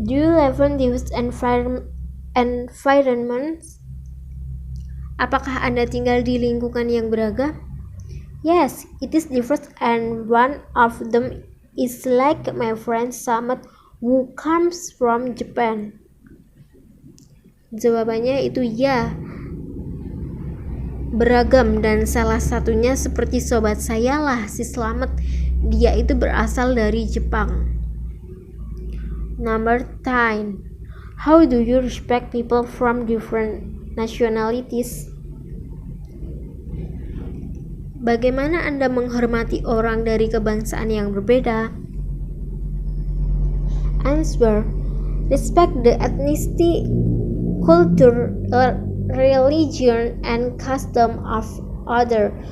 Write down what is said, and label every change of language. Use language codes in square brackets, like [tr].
[en] Do you live in diverse environments? [id] Apakah Anda tinggal di lingkungan yang beragam? [en] Yes, it is diverse, and one of them is like my friend Samad who comes from Japan. [id] Jawabannya itu ya, beragam, dan salah satunya seperti sobat saya lah, si Slamet. Dia itu berasal dari Jepang. [en] Number 10. How do you respect people from different nationalities? [id] Bagaimana Anda menghormati orang dari kebangsaan yang berbeda? [en] Answer. Respect the ethnicity, culture, religion, and custom of other.